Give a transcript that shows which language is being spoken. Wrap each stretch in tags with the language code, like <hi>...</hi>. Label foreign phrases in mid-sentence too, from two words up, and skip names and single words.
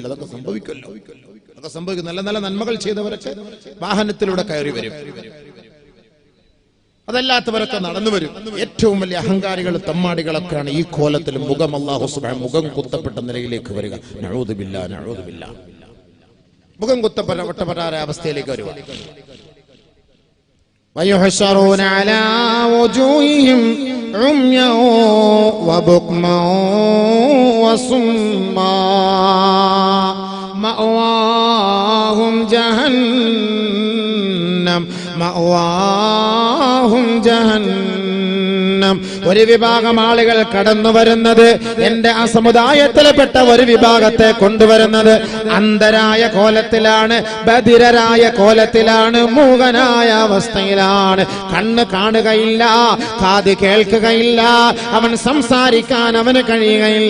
<ml>അതൊക്കെ സംഭവിക്കുമല്ലോ, അതൊക്കെ സംഭവിക്കും. നല്ല നല്ല നന്മകൾ ചെയ്തവരൊക്കെ വാഹനത്തിലൂടെ കയറി വരും, അതല്ലാത്തവരൊക്കെ നടന്നു വരും. ഏറ്റവും വലിയ അഹങ്കാരികൾ തമ്മാടികളൊക്കെയാണ് ഈ കോലത്തിൽ മുഖം അല്ലാഹു സുബ്ഹാനഹു മുഖം കുത്തപ്പെട്ട നിലയിലേക്ക് വരിക.</ml> <ar>نعوذ بالله، نعوذ بالله.</ar> <ml>മുഖം കുത്തപ്പെട്ട അവസ്ഥയിലേക്ക് വരിക.</ml> <ar>ويحشرون على وجوههم عميا وبكما وصما مأواهم جهنم مأواهم جهنم.</ar> <ml>ഒരു വിഭാഗം ആളുകൾ കടന്നു വരുന്നത്, എന്റെ ആ സമുദായത്തിൽപ്പെട്ട ഒരു വിഭാഗത്തെ കൊണ്ടുവരുന്നത് അന്ധരായ കോലത്തിലാണ്, ബധിരരായ കോലത്തിലാണ്, മൂകനായ അവസ്ഥയിലാണ്. കണ്ണ് കാണുകയില്ല, കാത് കേൾക്കുകയില്ല, അവൻ സംസാരിക്കാൻ അവന് കഴിയുകയില്ല.</ml>